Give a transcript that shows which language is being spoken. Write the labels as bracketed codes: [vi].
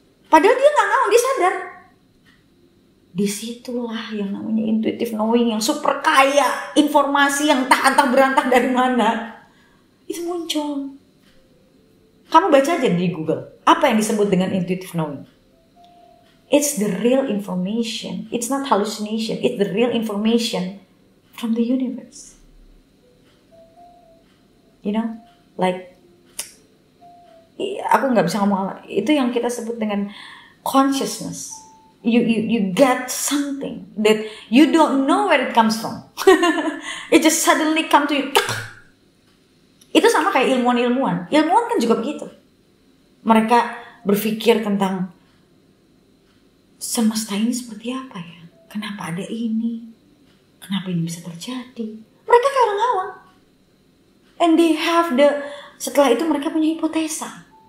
[id] Padahal dia nggak ngawang, dia sadar. Disitulah yang namanya intuitive knowing yang super kaya, informasi yang entah berantah dari mana itu muncul. Kamu baca aja di Google apa yang disebut dengan intuitive knowing. [en] It's the real information. It's not hallucination. It's the real information from the universe. You know, like [id] aku nggak bisa ngomong itu yang kita sebut dengan [en] consciousness. You get something that you don't know where it comes from. It just suddenly come to you. [id] Itu sama kayak ilmuwan kan juga begitu. Mereka berpikir tentang semesta ini seperti apa ya, kenapa ada ini, kenapa ini bisa terjadi. Mereka kayak orang awam, [en] and they have [id] setelah itu mereka punya hipotesa.